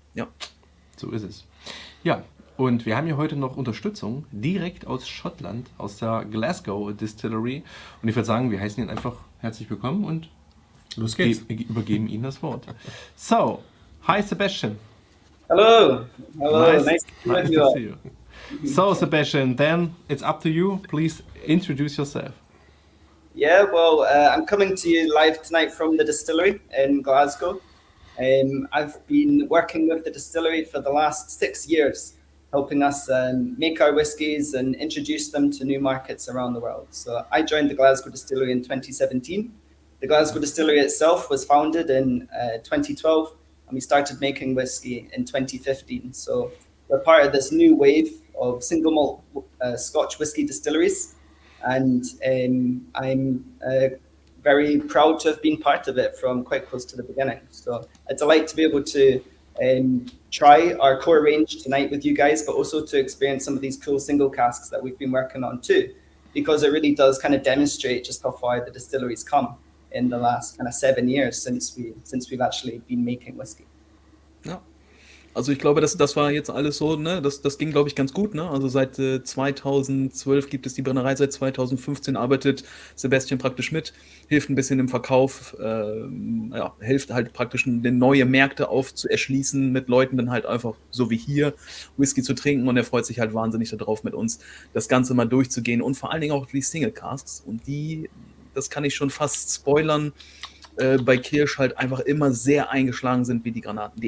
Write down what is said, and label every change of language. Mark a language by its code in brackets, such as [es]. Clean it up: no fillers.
[de] Ja. So ist es. Ja. Und wir haben hier heute noch Unterstützung direkt aus Schottland, aus der Glasgow Distillery. Und ich würde sagen, wir heißen ihn einfach herzlich willkommen und Los geht's. Übergeben Ihnen das Wort. [en] So, hi Sebastian. Hello. Nice to see you. So Sebastian, then it's up to you. Please introduce yourself. Yeah, well, I'm coming to you live tonight from the distillery in Glasgow. I've been working with the distillery for the last 6 years, helping us make our whiskies and introduce them to new markets around the world. So I joined the Glasgow distillery in 2017. The Glasgow distillery itself was founded in 2012, and we started making whiskey in 2015. So we're part of this new wave of single malt Scotch whiskey distilleries, and I'm very proud to have been part of it from quite close to the beginning. So a delight to be able to try our core range tonight with you guys, but also to experience some of these cool single casks that we've been working on too, because it really does kind of demonstrate just how far the distillery's come in the last kind of 7 years since we've actually been making whiskey. [de] Ja. Also ich glaube, das war jetzt alles so, ne? Das ging, glaube ich, ganz gut, ne? Also seit 2012 gibt es die Brennerei, seit 2015 arbeitet Sebastian praktisch mit, hilft ein bisschen im Verkauf, hilft halt praktisch, den neue Märkte erschließen, mit Leuten dann halt einfach, so wie hier, Whisky zu trinken, und er freut sich halt wahnsinnig darauf, mit uns das Ganze mal durchzugehen und vor allen Dingen auch die Single Casks, und das kann ich schon fast spoilern, bei Kirsch halt einfach immer sehr eingeschlagen sind wie die Granaten.